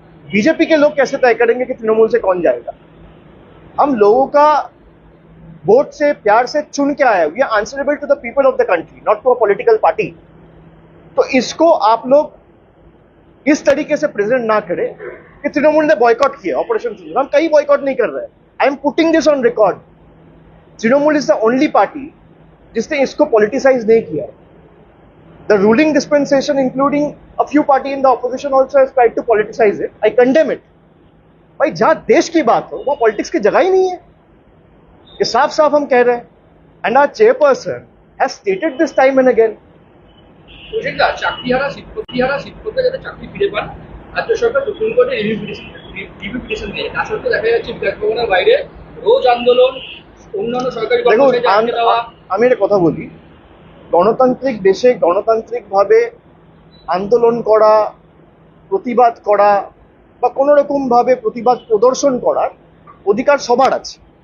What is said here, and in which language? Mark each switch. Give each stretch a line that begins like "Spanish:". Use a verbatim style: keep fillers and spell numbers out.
Hindi: BJP के लोग कैसे तय करेंगे कि तृणमूल से कौन जाएगा। हम लोगों का वोट से प्यार से चुन के आया, we are answerable to the people of the country, not to a political party. तो इसको आप लोग इस तरीके से प्रेजेंट ना करें कि तृणमूल ने बॉयकॉट किया ऑपरेशन सिंदूर। हम कहीं बॉयकॉट नहीं कर रहे हैं, I am putting this on record. Trinamool is the only party जिसने इसको पॉलिटिसाइज नहीं किया।
English: The ruling dispensation, including a few party in the opposition, also has tried to politicize it. I condemn it.
Hindi: भाई जहाँ देश की बात हो वहाँ politics की जगह ही नहीं है, ये साफ साफ हम कह रहे हैं।
English: And our chairperson has stated this time and again.
Bangla: প্রজেক্টটা চাকরি হারা শিক্ষকটি হারা শিক্ষকরা যাতে চাকরি ফিরে পান রাজ্য সরকার নতুন করে রিভিউ পিটিশন দিয়ে তা সত্ত্বেও দেখা যাচ্ছে বিধানসভার বাইরে রোজ আন্দোলন, অন্যান্য সরকারি কর্মসূচিতে আটকে দেওয়া। আমি একটা কথা বলি, গণতান্ত্রিক দেশে গণতান্ত্রিকভাবে আন্দোলন করা, প্রতিবাদ করা বা কোনো রকমভাবে প্রতিবাদ প্রদর্শন করার অধিকার সবার আছে।